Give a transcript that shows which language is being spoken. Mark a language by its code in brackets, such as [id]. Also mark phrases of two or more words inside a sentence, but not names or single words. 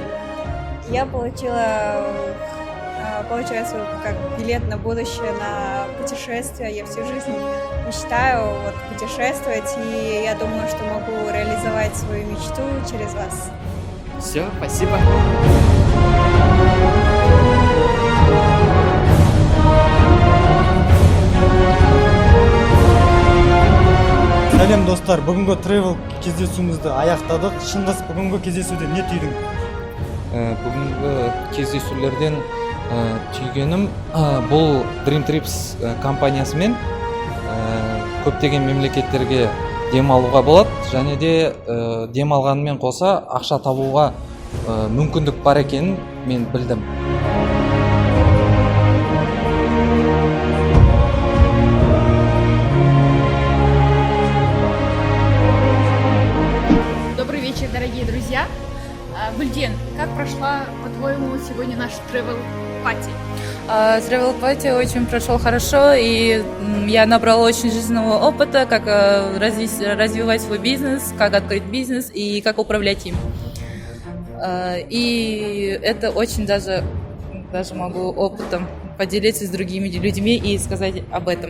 [ru] Я получила, получается, как билет на будущее, на путешествие. Я всю жизнь мечтаю путешествовать, и я думаю, что могу реализовать свою мечту через вас. Все, спасибо. [kk] Сәлем достар, бүгінгі тревел кездесуімізді аяқтадық. Шыңғыс, бүгінгі кездесуде не түйдің? Бүгінгі кездесулерден түйгенім бұл Dream Trips компаниясымен көптеген мемлекеттерге демалуға болады, және де демалғанымен қоса ақша табуға мүмкіндік бар екенін мен білдім. [ru] Добрый вечер, дорогие друзья. Гульден, как прошла, по-твоему, сегодня наш [en] travel party? Travel Party [ru] очень прошел хорошо, и я набрала очень жизненного опыта, как развивать свой бизнес, как открыть бизнес и как управлять им. И это очень даже могу опытом поделиться с другими людьми и сказать об этом.